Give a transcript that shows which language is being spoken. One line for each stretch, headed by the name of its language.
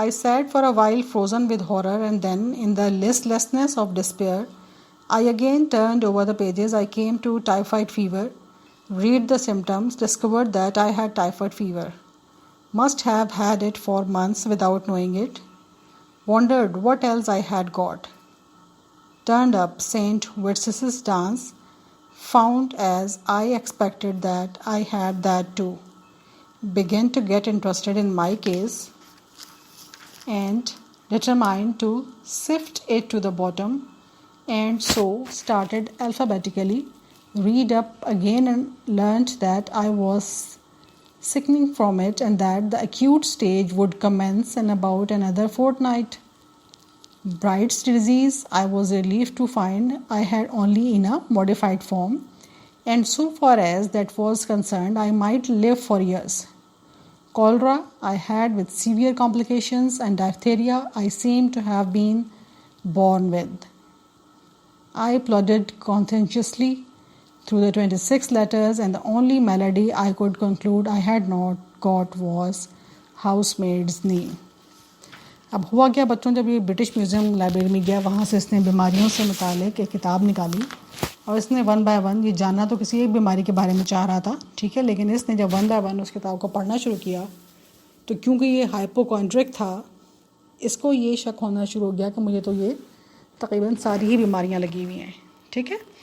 English: I sat for a while frozen with horror and then in the listlessness of despair I again turned over the pages. I came to typhoid fever. Read the symptoms. Discovered that I had typhoid fever. Must have had it for months without knowing it. Wondered what else I had got. Turned up St. Vitus's dance. Found as I expected that I had that too. Began to get interested in my case and determined to sift it to the bottom, and so started alphabetically, read up again and learnt that I was sickening from it and that the acute stage would commence in about another fortnight. Bright's disease, I was relieved to find I had only in a modified form, and so far as that was concerned, I might live for years. Cholera I had with severe complications, and diphtheria I seemed to have been born with. I plodded conscientiously through the 26 letters, and the only malady I could conclude I had not got was housemaid's name.
Urdu: اب ہوا کیا بچوں، جب یہ British museum library میں گیا، وہاں سے اس نے بیماریوں سے متعلق ایک کتاب نکالی، اور اس نے 1 بائی 1 یہ جاننا تو کسی ایک بیماری کے بارے میں چاہ رہا تھا، ٹھیک ہے، لیکن اس نے جب 1 بائی 1 اس کتاب کو پڑھنا شروع کیا تو کیونکہ یہ ہائپوکونڈرک تھا، اس کو یہ شک ہونا شروع ہو گیا کہ مجھے تو یہ تقریباً ساری ہی بیماریاں لگی ہوئی ہیں، ٹھیک ہے۔